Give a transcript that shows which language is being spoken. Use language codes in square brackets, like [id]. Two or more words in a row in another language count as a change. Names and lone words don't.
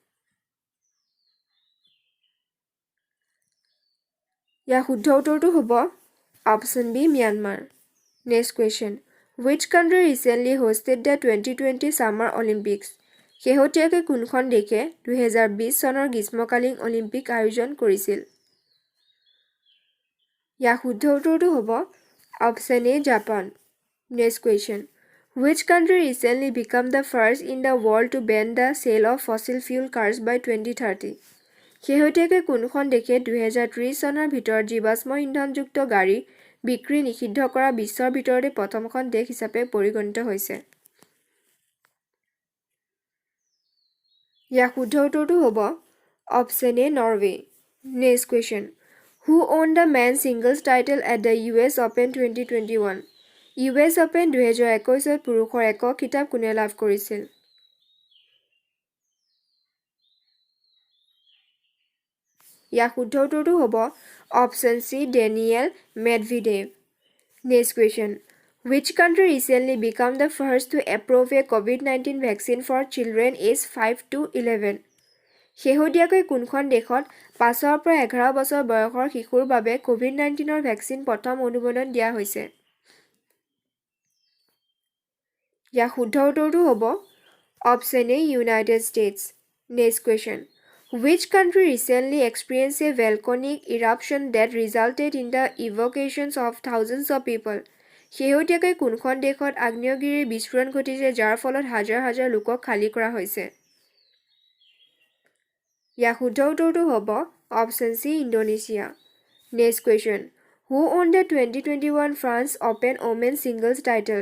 [as] ইয়াৰ শুদ্ধ উত্তৰটো হ'ব অপশ্যন বি ম্যানমাৰ। [en] next question. Which country recently hosted the 2020 Summer Olympics? [as] শেহতীয়াকৈ কোনখন দেশে 2020 চনৰ গ্ৰীষ্মকালীন অলিম্পিক আয়োজন কৰিছিল? ইয়াৰ শুদ্ধ উত্তৰটো হ'ব অপশ্যন এ জাপান। [en] next question. Which country recently became the first in the world to ban the sale of fossil fuel cars by 2030? [as] শেহতীয়াকৈ কোনখন দেশে 2030 চনৰ ভিতৰত জীৱাশ্ম ইন্ধনযুক্ত গাড়ী বিক্ৰী নিষিদ্ধ কৰা বিশ্বৰ ভিতৰতে প্ৰথমখন দেশ হিচাপে পৰিগণিত হৈছে? ইয়াৰ শুদ্ধ উত্তৰটো হ'ব অপশ্যন এ নৰৱে। [en] next question. Who won the men's singles title at the US Open 2021? [as] US Open 2021 পুৰুষৰ একক খিতাপ কোনে লাভ কৰিছিল? ইয়াৰ শুদ্ধ উত্তৰটো হ'ব অপশ্যন চি ডেনিয়েল মেডভিডেভ। [en] next question. Which country recently became the first to approve a COVID-19 vaccine for children aged 5 to 11? [as] শেহতীয়াকৈ কোনখন দেশত 5 পৰা 11 বছৰ বয়সৰ শিশুৰ বাবে COVID-19ৰ ভেকচিন প্ৰথম অনুমোদন দিয়া হৈছে? ইয়াৰ শুদ্ধ উত্তৰটো হ'ব অপশ্যন এ ইউনাইটেড ষ্টেটছ। [en] next question. Which country recently experienced a volcanic eruption that resulted in the evacuations of thousands of people? [as] শেহতীয়াকৈ কোনখন দেশত আগ্নেয়গিৰিৰ বিস্ফোৰণ ঘটিছে যাৰ ফলত হাজাৰ হাজাৰ লোকক খালী কৰা হৈছে? ইয়াৰ শুদ্ধ উত্তৰটো হ'ব অপশ্যন চি ইণ্ডোনেছিয়া। [en] next question. Who won the 2021 France Open Women's Singles title?